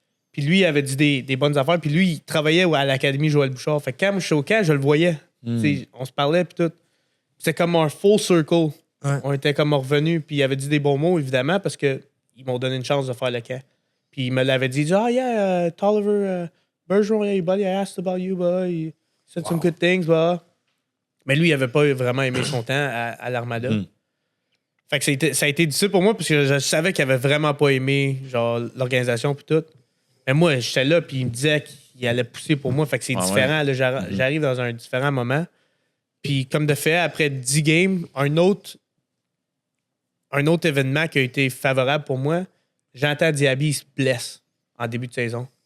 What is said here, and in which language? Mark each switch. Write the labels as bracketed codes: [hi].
[fr] Puis lui, il avait dit des bonnes affaires. Puis lui, il travaillait à l'Académie Joël Bouchard. Fait que quand je suis au camp, je le voyais. Tu sais, on se parlait, puis tout. Puis c'est comme un full circle. Ouais. On était comme revenus, puis il avait dit des bons mots, évidemment, parce qu'ils m'ont donné une chance de faire le camp. Puis il me l'avait dit, [en] Tolliver, Bergeron, yeah, buddy, I asked about you, boy. He said some good things, bah. [fr] Mais lui, il avait pas vraiment aimé son temps à l'Armada. Fait que ça a été difficile pour moi, parce que je savais qu'il avait vraiment pas aimé genre l'organisation puis tout. Mais moi, j'étais là, puis il me disait qu'il allait pousser pour moi. Fait que c'est différent. Là, j'arrive dans un différent moment. Puis comme de fait, après 10 games, un autre événement qui a été favorable pour moi, Jonathan Diaby, il se blesse en début de saison.